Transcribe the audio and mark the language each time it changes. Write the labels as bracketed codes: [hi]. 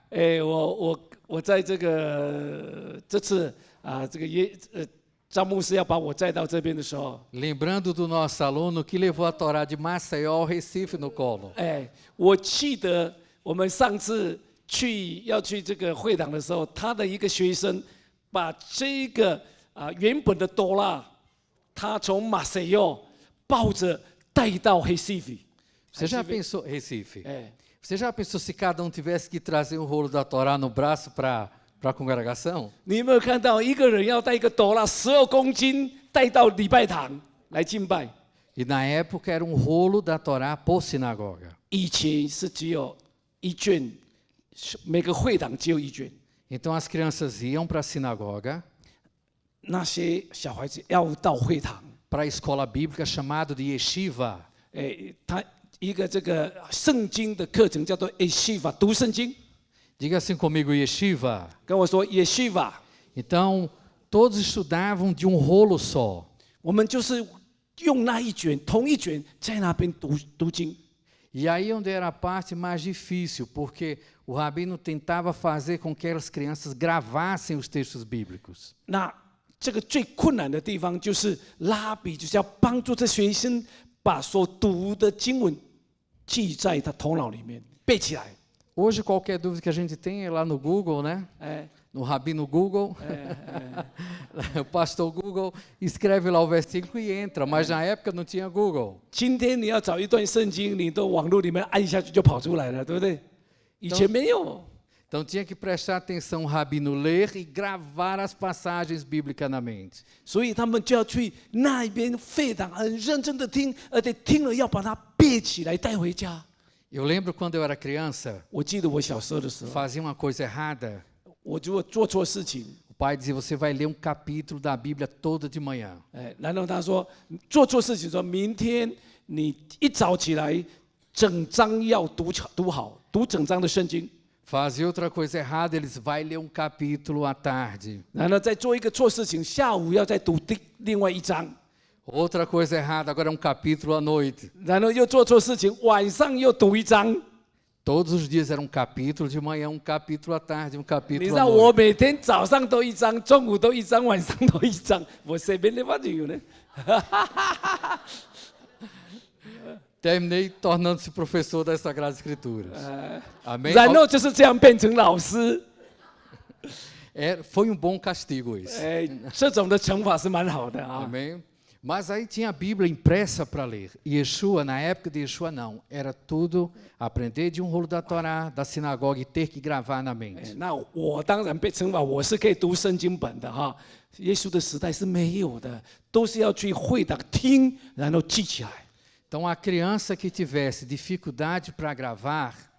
[zh] 哎，我在这次啊，张牧师要把我载到这边的时候， [pt] Lembrando do nosso aluno que levou a Torá de Maceió ao Recife no colo. [zh] 哎，我记得我们上次要去这个会堂的时候，他的一个学生把这个原本的多拉，他从马赛奥抱着带到 Recife。 [pt] Você já pensou, Recife? 哎， Você já pensou se cada tivesse que trazer um rolo da Torá no braço para a congregação? [zh] 你有没有看到一个人要带一个多拉12公斤带到礼拜堂来敬拜？ [pt] E na época era um rolo da Torá por sinagoga. [zh] 以前是只有一卷，每个会堂只有一卷。 [pt] Então as crianças iam para a sinagoga, [zh] 那些小孩子要到会堂， [pt] para a escola bíblica chamada de yeshiva. [zh] 他一个这个圣经的课程叫做 Yeshiva， 读圣经。 [pt] Diga assim comigo, yeshiva. [zh] 跟我说 Yeshiva， [pt] Então todos estudavam de um rolo só. [zh] 我们就是用那一卷同一卷在那边读经。 [pt] E aí onde era a parte mais difícil, porque o rabino tentava fazer com que as crianças gravassem os textos bíblicos. [zh] 那这个最困难的地方就是拉比就是要帮助这学生把所读的经文记在他头脑里面背起来。 [pt] Hoje qualquer dúvida que a gente tem é lá no Google, né? 哎， No Rabino Google, o pastor Google escreve lá o versículo e entra, mas na época não tinha Google. [zh] 今天你要找一段圣经，你到网络里面按下去就跑出来了，对不对？以前没有。 [pt] Então tinha que prestar atenção o rabino ler e gravar as passagens bíblicas na mente. [zh] 所以他们就要去那边会堂，很认真的听，而且听了要把它背起来带回家。 [pt] Eu lembro quando eu era criança, [zh] 我记得我小时候的时候， [pt] fazia uma coisa errada. [zh] 我如果做错事情， [pt] O pai dizia: você vai ler um capítulo da Bíblia toda de manhã. [zh] 然后他说做错事情，说明天你一早起来，整章要读好，读整章的圣经。 [pt] Fazia outra coisa errada, eles vai ler um capítulo à tarde. [zh] 然后再做一个错事情，下午要再读另外一章。 [pt] Outra coisa errada, agora é um capítulo à noite. [zh] 然后又做错事情，晚上又读一章。 [pt] Todos os dias era um capítulo de manhã, um capítulo à tarde, um [zh] 你 [pt] capítulo [zh] 知 [pt] à [zh] 道我 [pt] noite. [zh] 每天早上都一章，中午都一章，晚上都一章，我随便的发就有呢。 [pt] Terminei tornando-se professor das Sagradas Escrituras. Amém? [zh] 然后就是这样变成老师。 [pt] Foi um bom castigo isso. [zh] 这种的惩罚是蛮好的啊。 [pt] Amém? Mas aí tinha a Bíblia impressa para ler. E Yeshua, na época de Yeshua, não. Era tudo aprender de um rolo da Torá, da sinagoga e ter que gravar na mente. [zh] 那我当然被惩罚，我是可以读圣经本的哈。耶稣的时代是没有的，都是要去会堂听，然后记起来。 [pt] Então, a criança que tivesse dificuldade para gravar,